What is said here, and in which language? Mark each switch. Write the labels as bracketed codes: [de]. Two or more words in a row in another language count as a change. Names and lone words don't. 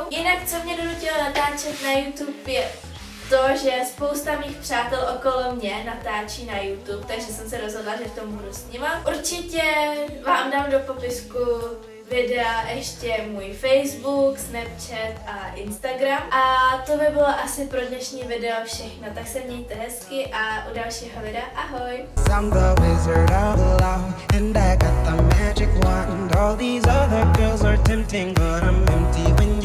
[cs] Jinak, co mě donutilo natáčet na YouTube, je to, že spousta mých přátel okolo mě natáčí na YouTube, takže jsem se rozhodla, že v tom budu s nima. Určitě vám dám do popisku videa ještě můj Facebook, Snapchat a Instagram. A to by bylo asi pro dnešní video všechno, tak se mějte hezky a u dalšího videa ahoj! [en] I'm the wizard of love, and I got the magic wand. All these other girls are tempting, but I'm empty.